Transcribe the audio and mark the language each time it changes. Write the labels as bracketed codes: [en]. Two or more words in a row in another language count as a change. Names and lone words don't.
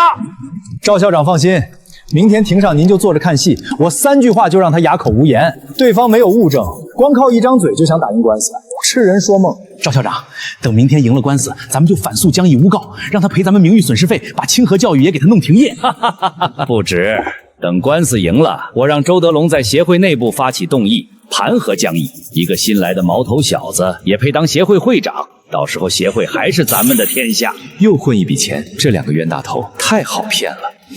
[zh] 趙校長放心，明天庭上您就坐着看戲，我3句話就讓他啞口无言。对方没有物证，光靠一張嘴就想打赢官司，痴人说夢。赵校長，等明天贏了官司，咱們就反訴江毅誣告，讓他賠咱們名譽損失費，把清河教育也給他弄停業。不止，等官司贏了，我讓周德龍在協會內部發起動議，彈劾江毅。一個新來的毛頭小子也配當協會會長，到時候協會還是咱們的天下。又混一筆錢，這2個冤大頭太好騙了。